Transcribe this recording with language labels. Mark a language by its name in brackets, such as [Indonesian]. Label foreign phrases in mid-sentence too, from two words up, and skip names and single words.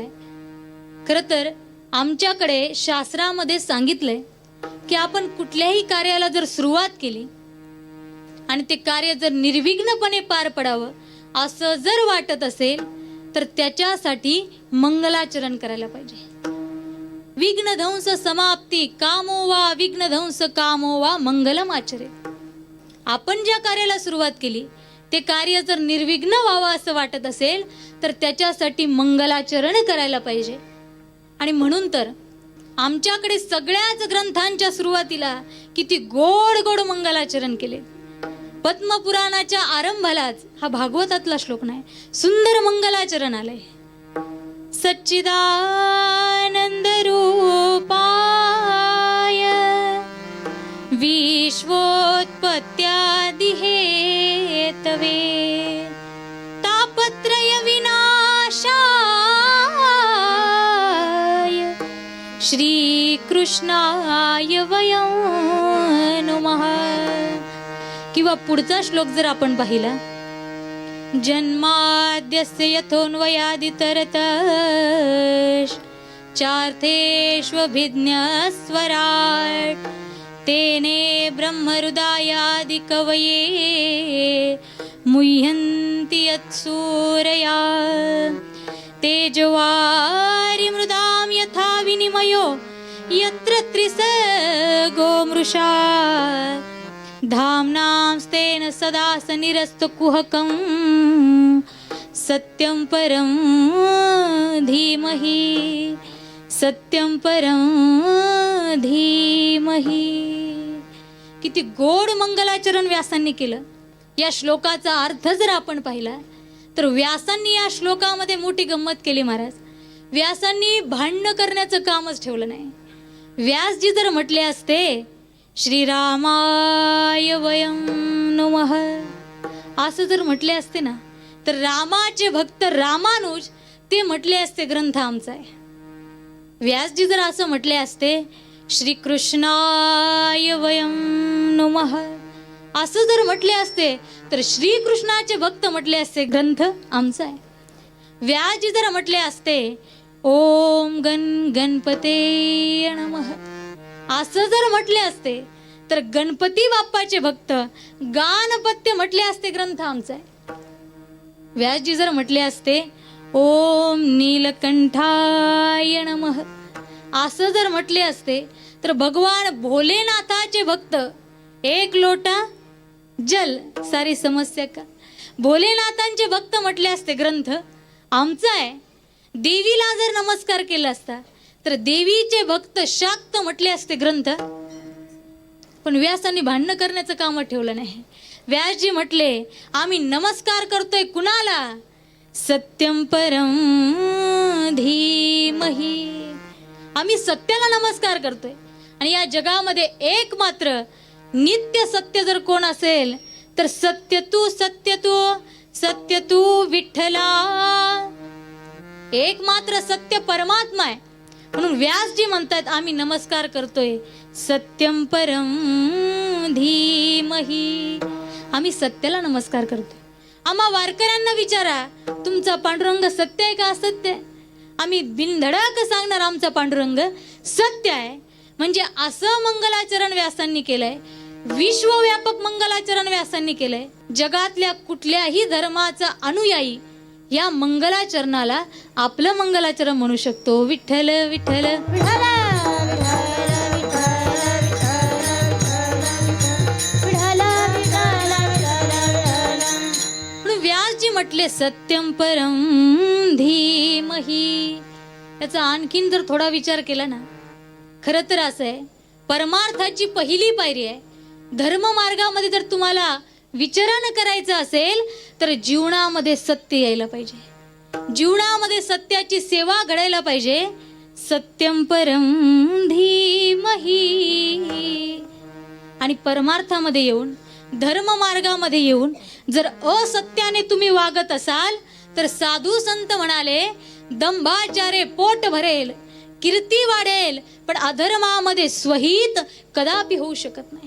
[Marathi] खर तर आमच्याकडे शास्त्रामध्ये सांगितलंय की आपण कुठल्याही कार्याला जर सुरुवात केली आणि ते कार्य जर निर्विघ्नपणे पार पडावं असं जर वाटत असेल तर त्याच्यासाठी मंगलाचरण करायला पाहिजे. [Sanskrit] विघ्नध्वंस समाप्ती कामो वा विघ्नध्वंस कामो वा मंगलम आचरे. [Marathi] आपण ज्या कार्याला सुरुवात केली ते कार्य जर निर्विघ्न व्हावं असं वाटत असेल तर त्याच्यासाठी मंगलाचरण करायला पाहिजे. आणि म्हणून तर आमच्याकडे सगळ्याच ग्रंथांच्या सुरुवातीला किती गोड गोड मंगलाचरण केले. पद्मपुराणाच्या आरंभालाच हा भागवतातला श्लोक नाही, सुंदर मंगलाचरण आलंय. [Sanskrit] सच्चिदानंद रूपाय विश्वोत्पत्त्यादि हेतवे तापत्रय विनाशाय श्रीकृष्णाय वयं नमः. [Marathi] किंवा पुढचा श्लोक जर आपण पाहिला, [Sanskrit] जन्माद्यस्य यथोन्वयादितरतश्चार्थेष्वभिज्ञस्वराट् तेने ब्रह्महृदायादि कवये मुह्यन्ति यत्सूरया तेजवारि मृदां यथा विनिमयो यत्र त्रिसर्गो मृषा धाम्नां स्तेन सदा सनिरस्तकुहकं सत्यं परं धीमहि सत्यं परं धीमहि. [Marathi] किती गोड मंगलाचरण व्यासांनी केलं. या श्लोकाचा अर्थ जर आपण पाहिला तर व्यासांनी या श्लोकामध्ये मोठी गंमत केली महाराज. व्यासांनी भांडण करण्याचं कामच ठेवलं नाही. व्यासजी जर म्हटले असते [Sanskrit] श्रीरामाय वयं नमः [Marathi] असं जर म्हटले असते ना, तर रामाचे भक्त रामानुज ते म्हटले असते ग्रंथ आमचा आहे. व्यासजी जर असं म्हटले असते [Sanskrit] श्रीकृष्णाय वयं नमः [Marathi] असं जर म्हटले असते, तर श्रीकृष्णाचे भक्त म्हटले असते ग्रंथ आमचा आहे. व्यासजी जर म्हटले असते [Sanskrit] ओम गणपते नमः [Marathi] असं जर म्हटले असते, तर गणपती बाप्पाचे भक्त गाणपत्य म्हटले असते ग्रंथ आमचा आहे. व्यासजी जर म्हटले असते [Sanskrit] ओम नीलकंठाय नमः [Marathi] असं जर म्हटले असते, तर भगवान भोलेनाथाचे भक्त [Hindi] एक लोटा जल सारी समस्या का. [Marathi] भोलेनाथांचे भक्त म्हटले असते ग्रंथ आमचा आहे. देवीला जर नमस्कार केला असता, तर देवीचे भक्त शाक्त म्हटले असते ग्रंथ. पण व्यासांनी भांडण करण्याचं काम ठेवलं नाही. व्यासजी म्हटले आम्ही नमस्कार करतोय कुणाला, [Sanskrit] सत्यं परं धीमहि. [Marathi] आम्ही सत्याला नमस्कार करतोय. आणि या जगामध्ये एक मात्र नित्य सत्य जर कोण असेल, तर सत्य तू सत्य तू सत्य तू विठ्ठला. एक मात्र सत्य परमात्मा आहे. म्हणून व्यासजी म्हणतात आम्ही नमस्कार करतोय [Sanskrit] सत्यं परं धीमहि. [Marathi] आम्ही सत्याला नमस्कार करतोय. आम्हा वारकऱ्यांना विचारा तुमचा पांडुरंग सत्य आहे का असत्य आहे. आम्ही बिनधडक सांगणार आमचा पांडुरंग सत्य आहे. म्हणजे असं मंगलाचरण व्यासांनी केलंय. विश्वव्यापक मंगलाचरण व्यासांनी केलंय. जगातल्या कुठल्याही धर्माचा अनुयायी या मंगलाचरणाला आपलं मंगलाचरण म्हणू शकतो. विठ्ठल विठ्ठल विठ्ठल व्यासजी म्हटले [Sanskrit] सत्यं परं धीमहि. [Marathi] याचा आणखीन जर थोडा विचार केला ना, खरं तर असं आहे, परमार्थाची पहिली पायरी आहे. धर्म मार्गामध्ये जर तुम्हाला विचरण करायचं असेल, तर जीवनामध्ये सत्य यायला पाहिजे. जीवनामध्ये सत्याची सेवा घडायला पाहिजे. [Sanskrit] सत्यं परं धीमहि. [Marathi] आणि परमार्थामध्ये येऊन, धर्म मार्गामध्ये येऊन जर असत्याने तुम्ही वागत असाल, तर साधू संत म्हणाले दंभाचारे पोट भरेल, कीर्ती वाढेल, पण अधर्मामध्ये स्वहित कदापि होऊ शकत नाही.